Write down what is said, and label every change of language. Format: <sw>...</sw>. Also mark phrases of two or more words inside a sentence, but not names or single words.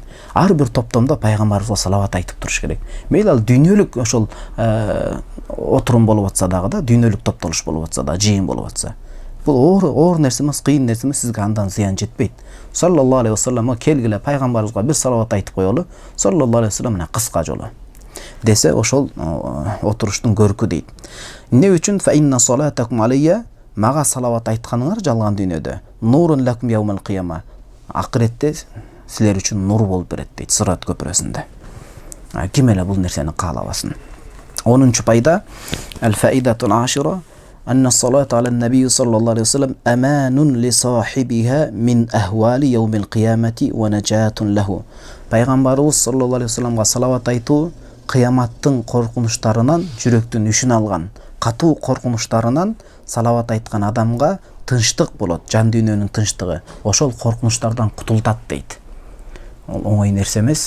<ky>Ар бир топтомдо пайгамбарыбызга салават айтып туруш керек. Мейли ал дүйнөлүк ошол отурум болуп атса дагы да, дүйнөлүк топтолуш болуп атса да, жыйын болуп атса. Бул оор нерсе эмес, кыйын нерсе эмес, сизге андан зыян жетпейт.</ky> <ar>صلى الله عليه وسلم</ar> <ky>келгиле, пайгамбарыбызга бир салават айтып коелу.</ky> <ar>صلى الله عليه وسلم</ar> <ky>мына кыска жолу десе, ошол отуруштун көркү дейт. Эмне үчүн?</ky> <ar>فإن صلاتكم علي,</ar> <ky>мага салават айтканыңар жалган дүйнөдө</ky> <ar>نور لكم يوم القيامة,</ar> <ky>акыретте силер үчүн нур болуп берет дейт, сырат көпүрөсүндө. Ким эле бул нерсени каалабасын.</ky> <ar>10-нчу пайда الفائدة العاشرة أن الصلاة على النبي صلى الله عليه وسلم أمان لصاحبها من أهوال يوم القيامة ونجاة له.</ar> <ky>Пайгамбарыбыз</ky> <ar>صلى الله عليه وسلم</ar> <ky>салават айтуу кыяматтын коркунучтарынан жүрөктүн үшүн алган, катуу коркунучтарынан салават айткан адамга тынчтык болот, жан дүйнөнүн тынчтыгы. Ошол коркунучтардан кутултат дейт. Ол оңой нерсе эмес.</ky>